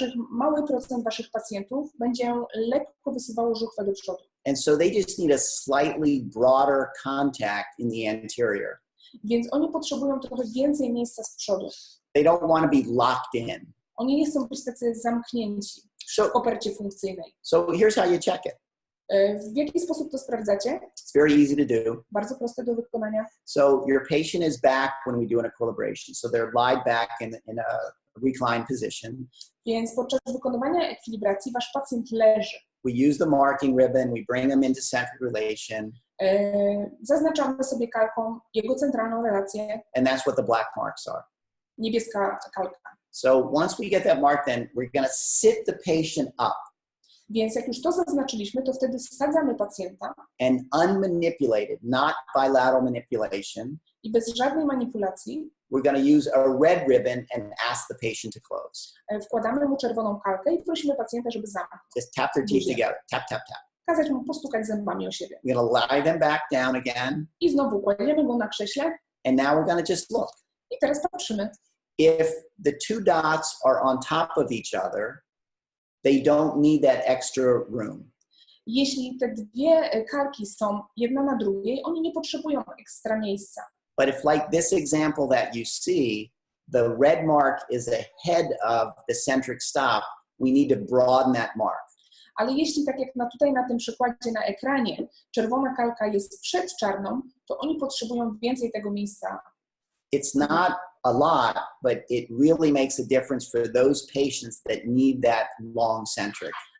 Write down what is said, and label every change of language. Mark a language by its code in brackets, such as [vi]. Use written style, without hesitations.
[pl] Mały procent waszych pacjentów będzie lekko wysuwało żuchwę do przodu. [en] And so they just need a slightly broader contact in the anterior. [pl] Więc oni potrzebują trochę więcej miejsca z przodu. [en] They don't want to be locked in. [pl] Oni nie chcą być tacy zamknięci w kopercie funkcyjnej. [en] So here's how you check it. [pl] W jaki sposób to sprawdzacie? [en] It's very easy to do. [pl] Bardzo proste do wykonania. [en] So your patient is back when we do an equilibration. So they're lied back in a reclined position. [pl] Więc podczas wykonywania ekwilibracji wasz pacjent leży. [en] We use the marking ribbon. We bring them into centric relation. [pl] Zaznaczamy sobie kalką jego centralną relację. [en] And that's what the black marks are. [pl] Niebieska kalka. [en] So once we get that mark, then we're going to sit the patient up. [pl] Więc jak już to zaznaczyliśmy, to wtedy wsadzamy pacjenta. [en] And unmanipulated, not bilateral manipulation. [pl] I bez żadnej manipulacji. [en] We're going to use a red ribbon and ask the patient to close. [pl] Wkładamy mu czerwoną kalkę i prosimy pacjenta, żeby zamknął. [en] Just tap their teeth together. Tap, tap, tap. [pl] Kazać mu postukać zębami o siebie. [en] We're going to lie them back down again. [pl] I znowu kładziemy go na krześle. [en] And now we're going to just look. [pl] I teraz patrzymy. [en] If the two dots are on top of each other, they don't need that extra room. [pl] Jeśli te dwie kalki są jedna na drugiej, oni nie potrzebują ekstra miejsca. [en] But if, like this example that you see, the red mark is ahead of the centric stop, we need to broaden that mark. [pl] Ale jeśli, tak jak tutaj na tym przykładzie na ekranie, czerwona kalka jest przed czarną, to oni potrzebują więcej tego miejsca. [en] It's not a lot, but it really makes a difference for those patients that need that long centric.